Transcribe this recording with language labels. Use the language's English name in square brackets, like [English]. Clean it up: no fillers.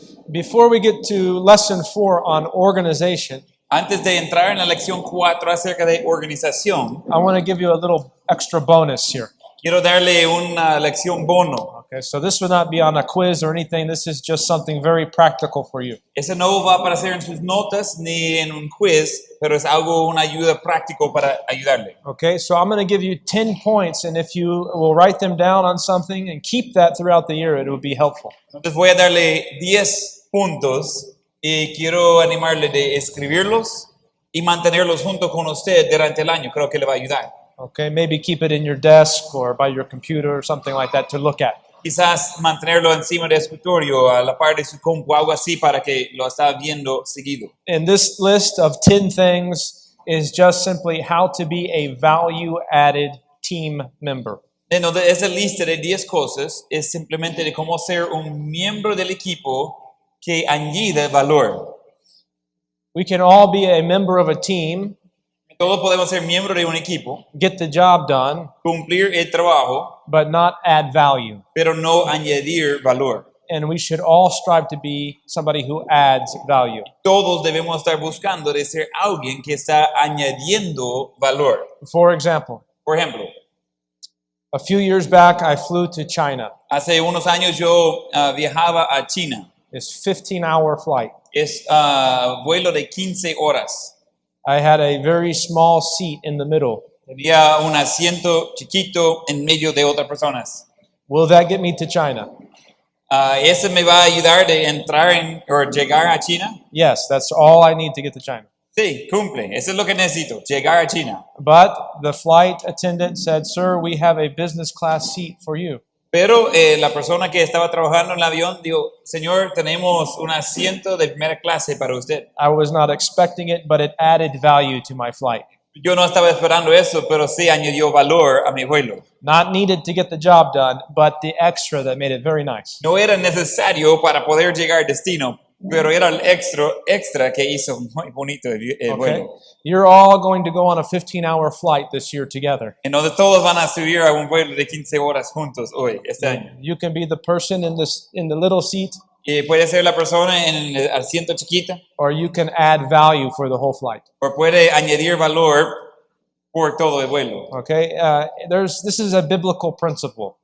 [English] Before we get to lesson 4 on organization, [Spanish] Antes de entrar en la lección 4 acerca de organización, [English] I want to give you a little extra bonus here. [Spanish] quiero darle una lección bono. [English] Okay, so this would not be on a quiz or anything. This is just something very practical for you. [Spanish] Ese no va a aparecer en sus notas ni en un quiz, pero es algo, una ayuda práctico para ayudarle. [English] Okay, so I'm going to give you 10 points, and if you will write them down on something and keep that throughout the year, it will be helpful. [Spanish] Entonces voy a darle 10 puntos y quiero animarle de escribirlos y mantenerlos junto con usted durante el año. Creo que le va a ayudar. [English] Okay, maybe keep it in your desk or by your computer or something like that to look at. [Spanish] Quizás mantenerlo encima del escritorio, a la par de su compu, algo así para que lo está viendo seguido. [English] And this list of 10 things is just simply how to be a value-added team member. [Spanish] Entonces, esa lista de 10 cosas es simplemente de cómo ser un miembro del equipo que añade valor. [English] We can all be a member of a team, [Spanish] Todos podemos ser miembros de un equipo, [English] get the job done, [Spanish] cumplir el trabajo, [English] but not add value. [Spanish] pero no añadir valor. [English] And we should all strive to be somebody who adds value. [Spanish] Todos debemos estar buscando de ser alguien que está añadiendo valor. [English] For example, [Spanish] Por ejemplo, [English] a few years back, I flew to China. [Spanish] hace unos años yo viajaba a China. [English] It's a 15-hour flight. [Spanish] Es vuelo de 15 horas. [English] I had a very small seat in the middle. [Spanish] Tenía un asiento chiquito en medio de otras personas. [English] Will that get me to China? [Spanish] ¿Ese me va a ayudar de entrar o llegar a China? [English] Yes, that's all I need to get to China. [Spanish] Sí, cumple. Eso es lo que necesito, llegar a China. [English] But the flight attendant said, "Sir, we have a business class seat for you." [Spanish] Pero la persona que estaba trabajando en el avión dijo, señor, tenemos un asiento de primera clase para usted. [English] I was not expecting it, but it added value to my flight. [Spanish] Yo no estaba esperando eso, pero sí añadió valor a mi vuelo. [English] Not needed to get the job done, but the extra that made it very nice. [Spanish] No era necesario para poder llegar al destino, pero era el extra que hizo muy bonito el [English] Okay? [Spanish] vuelo. [English] You're all going to go on a 15-hour flight this year together. [Spanish] Entonces todos van a subir a un vuelo de 15 horas juntos hoy, este año. [English] You can be the person in the little seat, [Spanish] Y puede ser la persona en el asiento chiquita, [English] or you can add value for the whole flight. [Spanish] o puede añadir valor por todo el vuelo. [English] Okay? This is a biblical principle.